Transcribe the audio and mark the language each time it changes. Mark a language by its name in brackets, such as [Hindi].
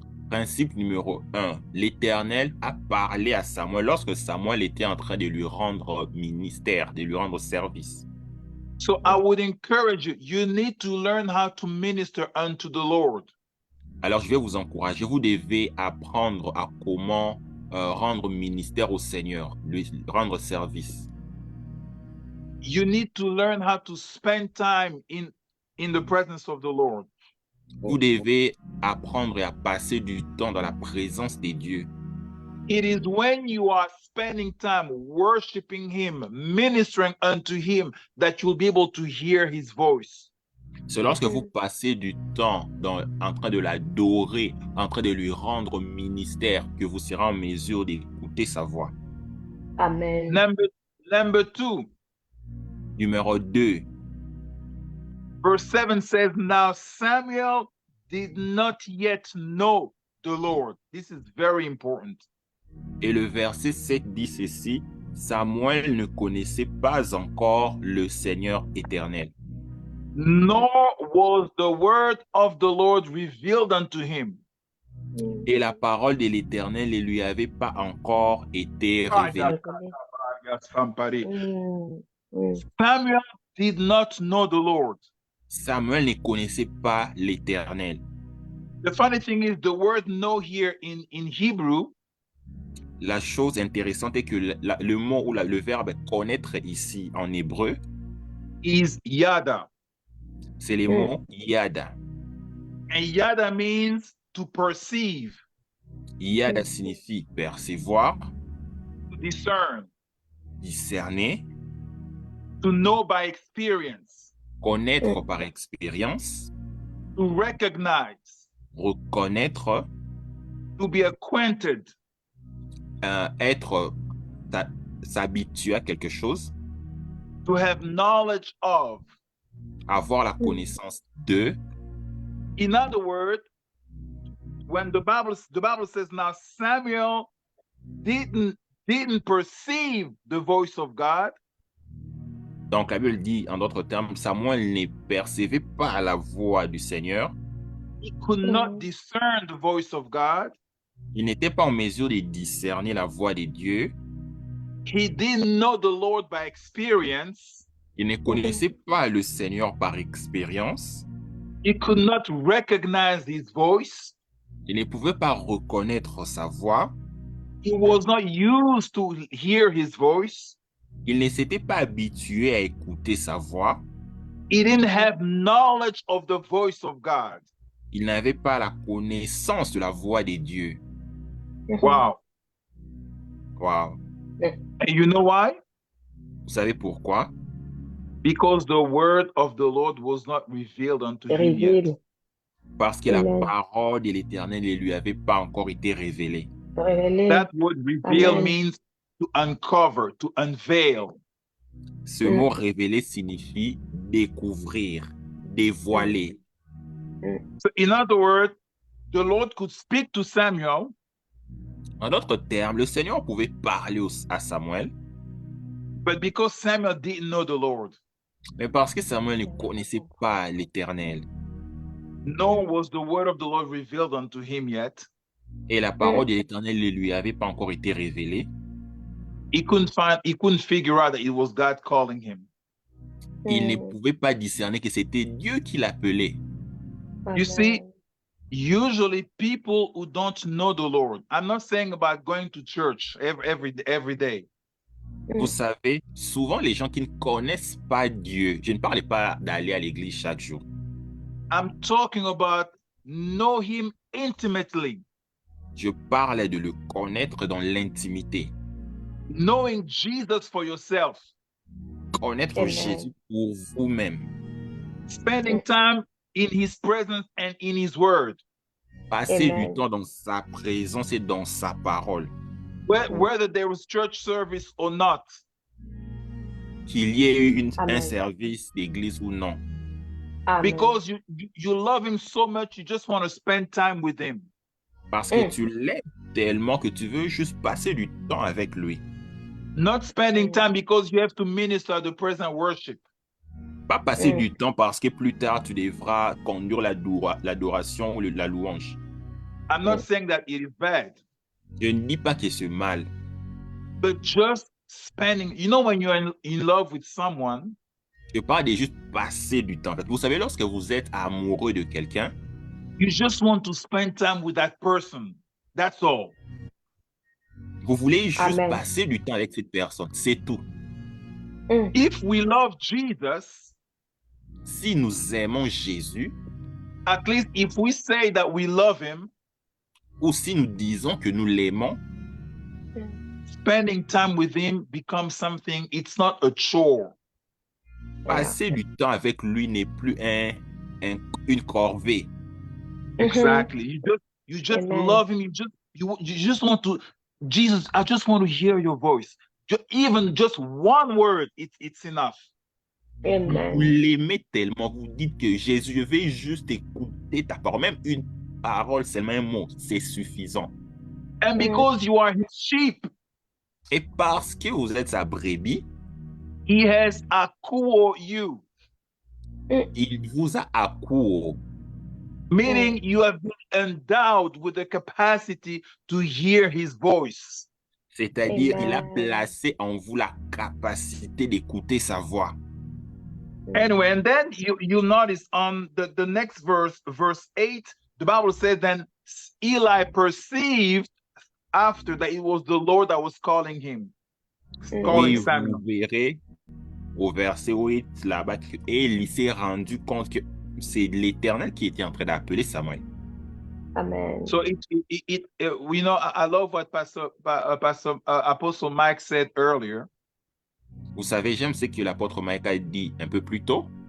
[French] Principe numéro 1. L'Éternel a parlé à Samuel lorsque Samuel était en train de lui rendre ministère, de lui rendre service. [English] So I would encourage you, you need to learn how to minister unto the Lord. [French] Alors je vais vous encourager, vous devez apprendre à comment rendre ministère au Seigneur, lui rendre service. [English] You need to learn how to spend time in the presence of the Lord. [French] Vous devez apprendre à passer du temps dans la présence de Dieu. [English] It is when you are spending time worshiping him, ministering unto him, that you'll be able to hear his voice. [French] C'est lorsque vous passez du temps en train de l'adorer, en train de lui rendre ministère, que vous serez en mesure d'écouter sa voix. Amen. [English] Number 2, [French] Numéro 2. [English] verse 7 says, now Samuel did not yet know the Lord. This is very important. [French] Et le verset 7 dit ceci, Samuel ne connaissait pas encore le Seigneur éternel. [English] Nor was the word of the Lord revealed unto him. [French] Et la parole de l'Éternel ne lui avait pas encore été révélée. [English] Samuel did not know the Lord. [French] Samuel ne connaissait pas l'Éternel. [English] The funny thing is, the word know here in Hebrew [French] La chose intéressante est que le mot ou le verbe connaître ici en hébreu, [English] is yada. [French] c'est le mot yada. [English] And yada means to perceive, [French] Yada signifie percevoir, [English] to discern, [French] discerner, [English] to know by experience, [French] connaître par expérience, [English] to recognize, [French] reconnaître, [English] to be acquainted, [French] être, s'habituer à quelque chose, [English] to have knowledge of. [French] avoir la connaissance de. [English] In other words, when the Bible says now Samuel didn't perceive the voice of God. [French] Donc la Bible dit en d'autres termes, Samuel ne percevait pas la voix du Seigneur. [English] He could not discern the voice of God. [French] Il n'était pas en mesure de discerner la voix de Dieu. [English] He didn't know the Lord by experience. [French] Il ne connaissait pas le Seigneur par expérience. [English] He could not recognize his voice. [French] Il ne pouvait pas reconnaître sa voix. [English] He was not used to hear his voice. [French] Il ne s'était pas habitué à écouter sa voix. [English] He didn't have knowledge of the voice of God. [French] Il n'avait pas la connaissance de la voix de Dieu. Wow. Wow. [English] And you know why? [French] Vous savez pourquoi? [English] Because the word of the Lord was not revealed unto him yet. [French] Révèle. Parce que la Amen. parole de l'Éternel ne lui avait pas encore été révélée. Révèle. [English] That word reveal Amen. means to uncover, to unveil. [French] Ce mot révéler signifie découvrir, dévoiler. [English] So in other words, the Lord could speak to Samuel, [French] En d'autres termes, le Seigneur pouvait parler à Samuel, [English] but because Samuel didn't know the Lord, [French] mais parce que Samuel ne connaissait pas l'Éternel [English] nor was the word of the Lord revealed unto him yet, [French] et la parole de l'Éternel ne lui avait pas encore été révélée, [English] he couldn't figure out that it was God calling him. [French] il ne pouvait pas discerner que c'était Dieu qui l'appelait. [English] You see, usually people who don't know the Lord, I'm not saying about going to church every day. [French] Vous savez, souvent les gens qui ne connaissent pas Dieu, je ne parle pas d'aller à l'église chaque jour. [English] I'm talking about know him intimately. [French] Je parle de le connaître dans l'intimité. [English] Knowing Jesus for yourself. [French] Connaître Amen. Jésus pour vous-même. [English] Spending time in his presence and in his word. [French] Passer Amen. du temps dans sa présence et dans sa parole. [English] Whether there was church service or not. [French] Qu'il y ait eu un Amen. service d'église ou non. Amen. [English] Because you love him so much, you just want to spend time with him. [French] Parce que tu l'aimes tellement que tu veux juste passer du temps avec lui. [English] Not spending time because you have to minister the praise and worship. [French] Pas passer du temps parce que plus tard tu devras conduire l'adoration ou la louange. [English] I'm not saying that it is bad. [French] Je ne dis pas que c'est mal. [English] But just spending, you know, when you're in love with someone, [French] Je parle de juste passer du temps. Vous savez, lorsque vous êtes amoureux de quelqu'un, [English] you just want to spend time with that person. That's all. [French] vous voulez juste Amen. passer du temps avec cette personne. C'est tout. [English] If we love Jesus, [French] Si nous aimons Jésus, [English] at least if we say that we love him, [French] ou si nous disons que nous l'aimons, [English] spending time with him becomes something, it's not a chore. [French] passer du temps avec lui n'est plus une corvée. [English] Exactly. You just Amen. love him. You just want to, Jesus, I just want to hear your voice. Even just one word, it's enough. Amen. [French] Vous l'aimez tellement, vous dites que Jésus, je vais juste écouter ta parole. Même une parole, seulement un mot, c'est suffisant. [English] And because you are his sheep, [French] Et parce que vous êtes sa brebis, [English] he has acquired you, [French] il vous a accouru. [English] meaning you have been endowed with the capacity to hear his voice. [French] C'est-à-dire, il a Amen. placé en vous la capacité d'écouter sa voix. [English] Anyway, and then you notice on the next verse 8, the Bible says, then Eli perceived after that it was the Lord that was calling him, calling [French] Oui, [English] Samuel. [French] vous verrez au verset 8 là-bas, et il s'est rendu compte que c'est l'Éternel qui était en train d'appeler Samuel. Amen. [English] So we know, I love what Apostle Mike said earlier. [French] Vous savez, j'aime ce que l'apôtre Mike a dit un peu plus tôt.